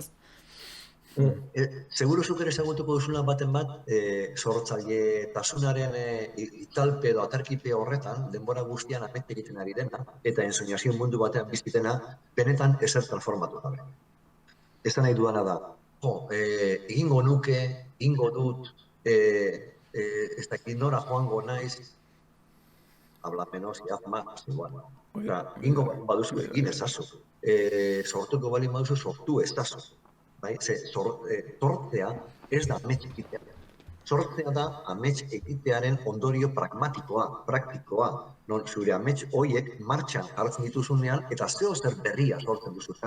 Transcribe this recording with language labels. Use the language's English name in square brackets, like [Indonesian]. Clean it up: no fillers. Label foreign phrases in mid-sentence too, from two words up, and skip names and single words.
[Basque] Seguru zuk ere ezagutuko duzuna baten bat, sortzaile tasunaren italpe edo atarkipe horretan, denbora guztian amet egiten ari dena, eta ensoñazio mundu batean bizitena, benetan ezer transformatu gabe. Ez da nahi duana da, egingo nuke, egingo dut, ez dakit nora joango naiz, [Spanish] habla menos y haz más, [Basque] igual. Egingo baduzu egin ezazu. Sortuko balin baduzu sortu ezazu. Sortzea ez da amets egitea. Sortzea da amets egitearen ondorio pragmatikoa, praktikoa. Non zure amets horiek martxan hartzen dituzunean eta zeo zer berria sortzen duzunean.